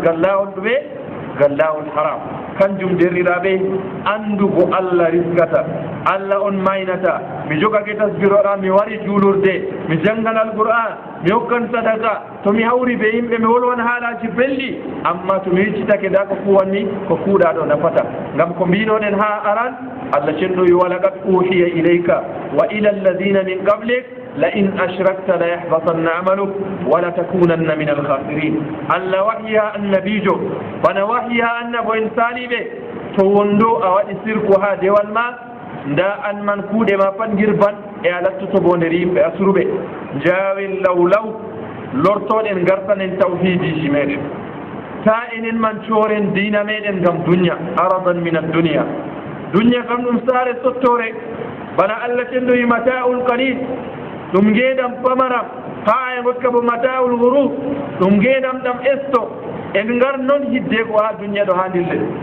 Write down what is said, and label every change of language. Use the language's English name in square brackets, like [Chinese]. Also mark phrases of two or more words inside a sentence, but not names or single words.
[Fula] gal laawol ɗume gal laawol haram kanjum derriraɓe andugo Allah risgata Allah on maynata mi jogake tasbiroɗa mi wari juulurde mi jangan alqur'an mi hokkan sadaka to mi hawri ɓe yimɓe mi wolwan haalaji belɗi amma to mi wiccitake da ko kuwanni ko kuuɗa ɗo nafata ngam ko mbinoɗen ha aran Allah cenɗoyi [Arabic] ولقد أوحي إليك وإلى الذين من قبلك لئن أشركت ليحبطن عملك ولتكونن من الخاسرين [Fula] Allah wahiya annabijo bana wahiya annabo en saliɓe to wondo a waɗi sirku ha dewal ma nda an man kuuɗe ma pat girban e a lattoto bo nder yimɓe asruɓe jaawen law lortoɗen gartanen tawhidiji meɗen ta enen man cooren dina meɗen gam dunya [Arabic] عرضا من الدنيا [Fula] dunya kam ɗum saare sottore bana Allah cendoyi [Arabic] متاع قليل [Fula] ɗum ngeedam pamaram ha e gokka bo [Arabic] متاع الغرور [Fula] ɗum ngeedam ɗam esto en ngar noon hidde ko ha dunya ɗo ha ndille